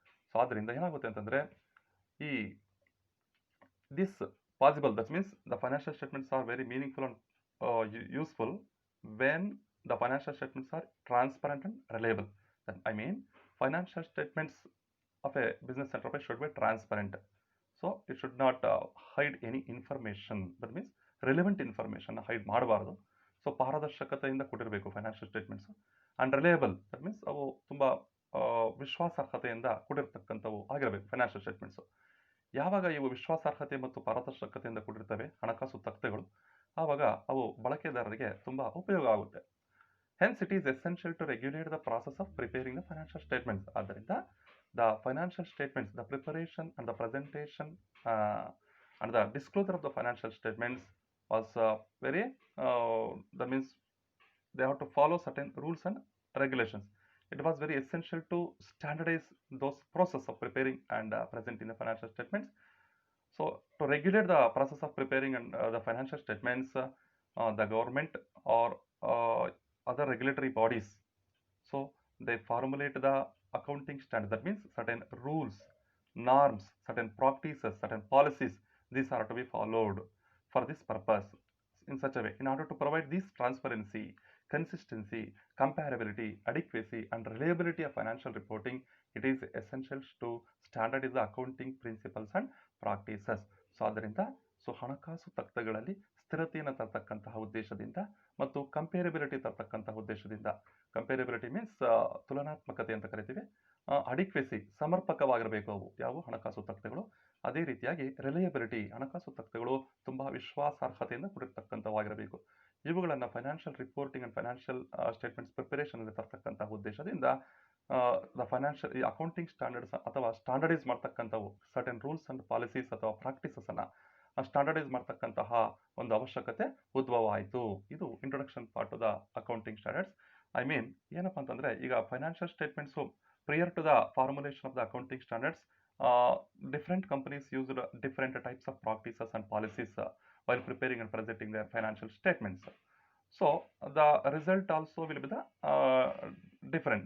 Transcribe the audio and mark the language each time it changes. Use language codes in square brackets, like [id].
[en] So [kn] ಅದರಿಂದ ಏನಾಗುತ್ತೆ ಅಂತಂದರೆ, ಈ [en] this possible, that means the financial statements are very meaningful and useful when the financial statements are transparent and reliable. I mean, financial statements of a business enterprise should be transparent. So it should not hide any information. That means relevant information hide [kn] ಮಾಡಬಾರ್ದು. So ಪಾರದರ್ಶಕತೆಯಿಂದ ಕೊಟ್ಟಿರಬೇಕು financial statements. [en] and reliable, that means [kn] ಅವು ತುಂಬ ವಿಶ್ವಾಸಾರ್ಹತೆಯಿಂದ ಕೂಡಿರ್ತಕ್ಕಂಥವು ಆಗಿರಬೇಕು financial statements. ಯಾವಾಗ ಇವು ವಿಶ್ವಾಸಾರ್ಹತೆ ಮತ್ತು ಪಾರದರ್ಶಕತೆಯಿಂದ ಕೂಡಿರ್ತವೆ ಹಣಕಾಸು ತಖ್ತೆಗಳು, ಆವಾಗ ಅವು ಬಳಕೆದಾರರಿಗೆ ತುಂಬ ಉಪಯೋಗ ಆಗುತ್ತೆ. [en] Hence, it is essential to regulate the process of preparing the financial statements. ಆದ್ದರಿಂದ the financial statements, the preparation and the presentation and the disclosure of the financial statements was very, that means they have to follow certain rules and regulations. It was very essential to standardize those process of preparing and presenting the financial statements. So So to regulate the process of preparing and the financial statements, the government or other regulatory bodies, so they formulate the accounting standards. That means certain rules, norms, certain practices, certain policies. These are to be followed for this purpose in such a way in order to provide this transparency, consistency, comparability, adequacy, and reliability of financial reporting. It is essential to standardize the accounting principles and practices. [kn] So ಆದ್ದರಿಂದ ಹಣಕಾಸು ತತ್ವಗಳಲ್ಲಿ ಸ್ಥಿರತೆಯನ್ನು ತರ್ತಕ್ಕಂತಹ ಉದ್ದೇಶದಿಂದ ಮತ್ತು ಕಂಪೇರಬಿಲಿಟಿ ತರ್ತಕ್ಕಂತಹ ಉದ್ದೇಶದಿಂದ, ಕಂಪೇರಬಿಲಿಟಿ means ತುಲನಾತ್ಮಕತೆ ಅಂತ ಕರಿತೀವಿ, ಅಡಿಕ್ವೆಸಿ ಸಮರ್ಪಕವಾಗಿರಬೇಕು ಅವು ಯಾವ ಹಣಕಾಸು ತತ್ವಗಳು. ಅದೇ ರೀತಿಯಾಗಿ ರಿಲಯಬಿಲಿಟಿ, ಹಣಕಾಸು ತತ್ವಗಳು ತುಂಬಾ ವಿಶ್ವಾಸಾರ್ಹತೆಯಿಂದ ಕೂಡಿರ್ತಕ್ಕಂಥವಾಗಿರಬೇಕು. ಇವುಗಳನ್ನು [en] financial reporting and financial statements preparation [kn] ಅಲ್ಲಿ ತರ್ತಕ್ಕಂತಹ ಉದ್ದೇಶದಿಂದ [en] the financial accounting standards [kn] ಅಥವಾ standardise ಮಾಡ್ತಕ್ಕಂಥವು [en] certain rules and policies [kn] ಅಥವಾ ಪ್ರಾಕ್ಟೀಸಸ್ ಅನ್ನ ಸ್ಟ್ಯಾಂಡರ್ಡೈಸ್ ಮಾಡ್ತಕ್ಕಂತಹ ಒಂದು ಅವಶ್ಯಕತೆ ಉದ್ಭವ ಆಯಿತು. ಇದು [en] Introduction part the accounting standards. I mean [kn] ಏನಪ್ಪಾ ಅಂತಂದ್ರೆ, ಈಗ [en] Financial statements prior to the formulation of the accounting standards, different companies used different types of practices and policies while preparing and presenting their financial statements. So the result also will be the different.